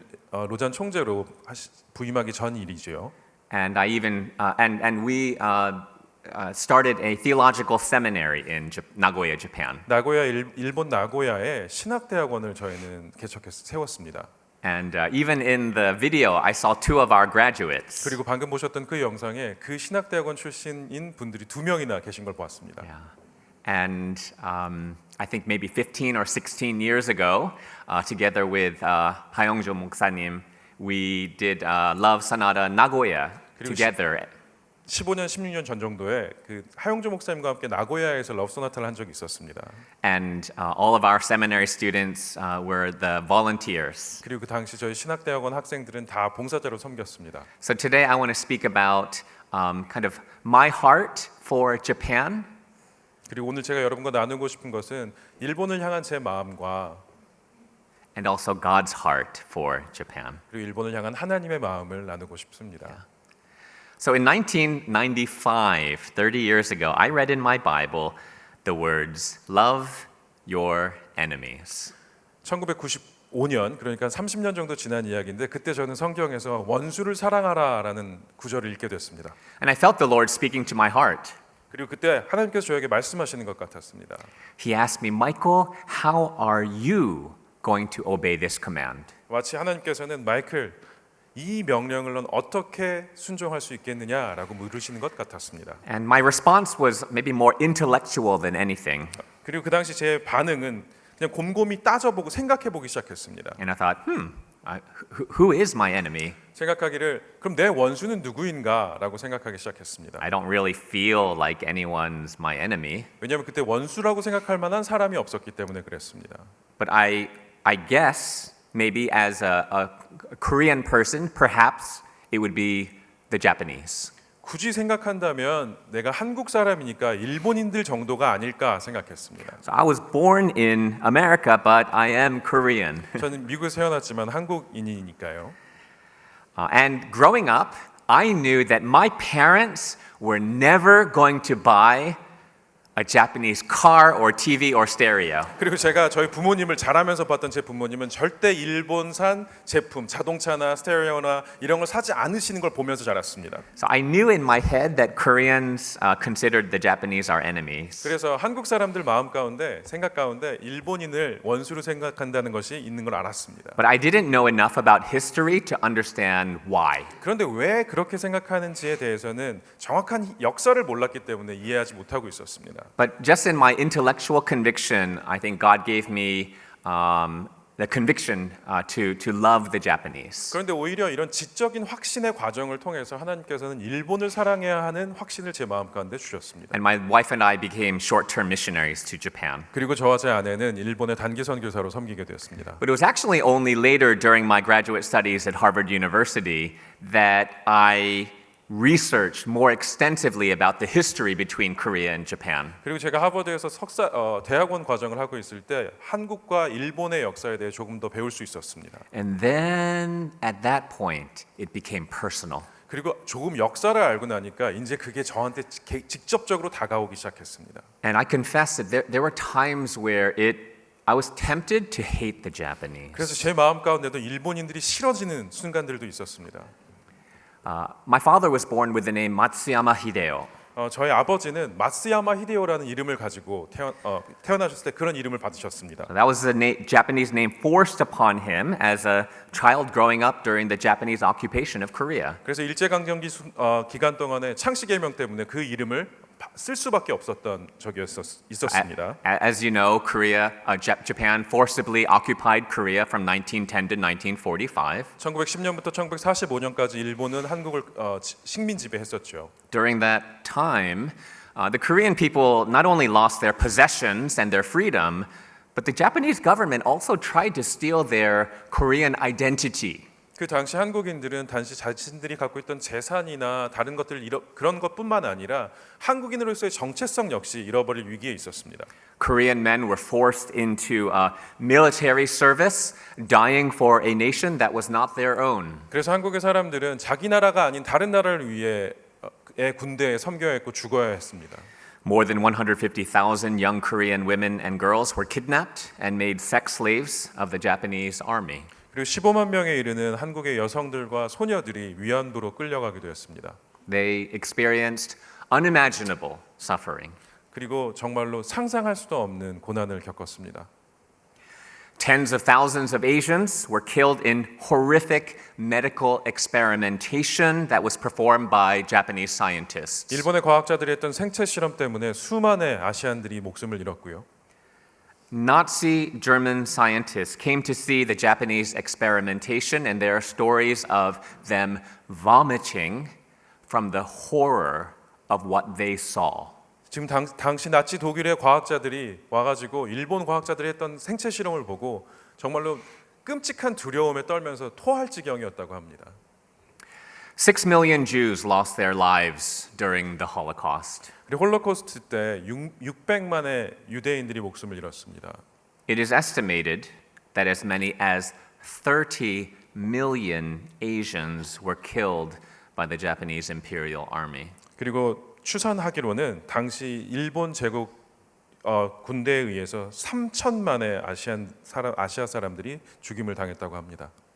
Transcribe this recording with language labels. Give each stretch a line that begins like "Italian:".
Korean: 로잔 총재로 부임하기 전 일이죠.
English: And I even and we started a theological seminary in Nagoya, Japan.
Korean: 나고야 일본 나고야에 신학대학원을 저희는 세웠습니다.
English: And even in the video, I saw two of our graduates.
Korean: 그리고 방금 보셨던 그 영상에 그 신학대학원 출신인 분들이 2명이나 계신 걸 보았습니다.
English: Yeah. And I think maybe 15 or 16 years ago, together with 하영조 목사님, we did Love Sonata Nagoya together.
Korean: 15년, 16년 전 정도에 그 하영조 목사님과 함께 나고야에서 러브 소나타를 한 적이 있었습니다.
English: And all of our seminary students were the volunteers.
Korean: 그리고 그 당시 저희 신학대학원 학생들은 다 봉사자로 섬겼습니다.
English: So today I want to speak about kind of my heart for Japan.
Korean: 그리고 오늘 제가 여러분과 나누고 싶은 것은 일본을 향한 제 마음과
English: And also God's heart for Japan.
Korean: 그리고 일본을 향한 하나님의 마음을 나누고 싶습니다.
English: So in 1995, 30 years ago, I read in my Bible the words, love your enemies.
Korean: 1995년, 그러니까 30년 정도 지난 이야기인데 그때 저는 성경에서 원수를 사랑하라라는 구절을 읽게 됐습니다.
English: And I felt the Lord speaking to my heart.
Korean: 그리고 그때 하나님께서 저에게 말씀하시는 것 같았습니다.
English: He asked me, Michael, how are you going to obey this command?
Korean: 마치 하나님께서는 마이클, 이 명령을 넌 어떻게 순종할 수 있겠느냐라고 물으시는 것 같았습니다.
English: And my response was maybe more intellectual than anything.
Korean: 그리고 그 당시 제 반응은 그냥 곰곰이 따져보고 생각해보기 시작했습니다.
English: And I thought, who is my enemy?
Korean: 생각하기를 그럼 내 원수는 누구인가라고 생각하기 시작했습니다.
English: I don't really feel like anyone's my enemy.
Korean: 왜냐하면 그때 원수라고 생각할 만한 사람이 없었기 때문에 그랬습니다.
English: But I guess maybe as a Korean person, perhaps it would be the Japanese.
Korean: 굳이 생각한다면 내가 한국 사람이니까 일본인들 정도가 아닐까 생각했습니다.
English: So I was born in America, but I am Korean.
Korean: 저는 미국에서 태어났지만 한국인이니까요.
English: And growing up, I knew that my parents were never going to buy a Japanese car or TV or stereo.
Korean: 그리고 제가 저희 부모님을 자라면서 봤던 제 부모님은 절대 일본산 제품, 자동차나 스테레오나 이런 걸 사지 않으시는 걸 보면서 자랐습니다.
English: So I knew in my head that Koreans considered the Japanese our enemies.
Korean: 그래서 한국 사람들 마음 가운데, 생각 가운데 일본인을 원수로 생각한다는 것이 있는 걸 알았습니다.
English: But I didn't know enough about history to understand why.
Korean: 그런데 왜 그렇게 생각하는지에 대해서는 정확한 역사를 몰랐기 때문에 이해하지 못하고 있었습니다.
English: But just in my intellectual conviction, I think God gave me the conviction to love the Japanese.
Korean: 그런데 오히려 이런 지적인 확신의 과정을 통해서 하나님께서는 일본을 사랑해야 하는 확신을 제 마음 가운데 주셨습니다.
English: And my wife and I became short-term missionaries to Japan.
Korean: 그리고 저와 제 아내는 일본의 단기 선교사로 섬기게 되었습니다.
English: But it was actually only later during my graduate studies at Harvard University that I researched more extensively about the history between Korea and Japan.
Korean: 그리고 제가 하버드에서 대학원 과정을 하고 있을 때 한국과 일본의 역사에 대해 조금 더 배울 수 있었습니다.
English: And then at that point, it became personal.
Korean: 그리고 조금 역사를 알고 나니까 이제 그게 저한테 직접적으로 다가오기 시작했습니다.
English: And I confess that there were times where I was tempted to hate the Japanese.
Korean: 그래서 제 마음 가운데도 일본인들이 싫어지는 순간들도 있었습니다.
English: My father was born with the name Matsuyama Hideo.
Korean: 저희 아버지는 마쓰야마 히데오라는 이름을 가지고 태어나셨을 때 그런 이름을 받으셨습니다.
English: That was the Japanese name forced upon him as a child growing up during the Japanese occupation of Korea.
Korean: 그래서 일제강점기 기간 동안에 창씨개명 때문에 그 이름을 쓸 수밖에 없었던 적이 있었습니다.
English: As you know, Japan forcibly occupied Korea from 1910 to 1945.
Korean: 1910년부터 1945년까지 일본은 한국을 식민 지배했었죠.
English: During that time, the Korean people not only lost their possessions and their freedom, but the Japanese government also tried to steal their Korean identity.
Korean: 그 당시 한국인들은 단지 자신들이 갖고 있던 재산이나 다른 것들 그런 것뿐만 아니라 한국인으로서의 정체성 역시 잃어버릴 위기에 있었습니다.
English: Korean men were forced into military service, dying for a nation that was not their own.
Korean: 그래서 한국의 사람들은 자기 나라가 아닌 다른 나라를 위해 군대에 섬겨야 했고 죽어야 했습니다.
English: More than 150,000 young Korean women and girls were kidnapped and made sex slaves of the Japanese army.
Korean: 그리고 15만 명에 이르는 한국의 여성들과 소녀들이 위안부로 끌려가게 되었습니다.
English: They experienced unimaginable suffering.
Korean: 그리고 정말로 상상할 수도 없는 고난을 겪었습니다.
English: Tens of thousands of Asians were killed in horrific medical experimentation that was performed by Japanese scientists.
Korean: 일본의 과학자들이 했던 생체 실험 때문에 수만의 아시안들이 목숨을 잃었고요.
English: Nazi German scientists came to see the Japanese experimentation, and there are stories of them vomiting from the horror of what they saw.
Korean: 지금 당시 나치 독일의 과학자들이 와가지고 일본 과학자들이 했던 생체 실험을 보고 정말로 끔찍한 두려움에 떨면서 토할 지경이었다고 합니다.
English: 6 million Jews lost their lives during the Holocaust.
Korean: 그리고 홀로코스트 때 600만의 유대인들이 목숨을 잃었습니다.
English: It is estimated that as many as 30 million Asians were killed by the Japanese Imperial Army.
Korean: 그리고 추산하기로는 당시 일본 제국 군대에 의해서 3천만의 아시아 사람들이 죽임을 당했다고 합니다.